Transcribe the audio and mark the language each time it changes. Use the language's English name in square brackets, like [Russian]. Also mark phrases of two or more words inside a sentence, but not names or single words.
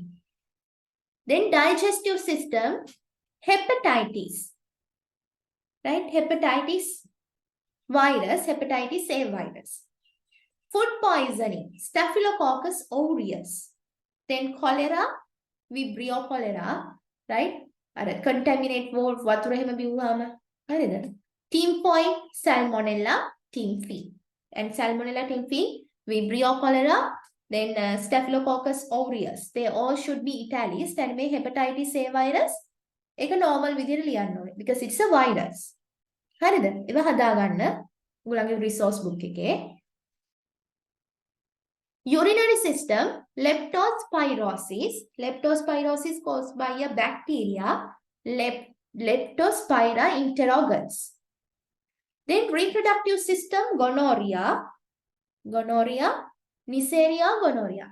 [English] Then digestive system, hepatitis, right? Hepatitis virus, hepatitis A virus. Food poisoning, Staphylococcus aureus. Then cholera, Vibrio cholera, right? Contaminate water [Sinhala] එහෙම බිව්වම හරිද? [English] Typhoid, Salmonella, tymphi. And Salmonella tymphi, Vibrio cholera, then Staphylococcus aureus. They all should be italicized. And may hepatitis A virus [Sinhala] ඒක normal විදිහට ලියන්න ඕනේ [English] because it's a virus. [Sinhala] හරිද? ඒව හදාගන්න ඔයගොල්ලන්ගේ [English] resource book [Sinhala] එකේ. [English] Urinary system, leptospirosis. Leptospirosis caused by a bacteria, Leptospira interrogans. Then reproductive system, gonorrhea, Neisseria gonorrhea.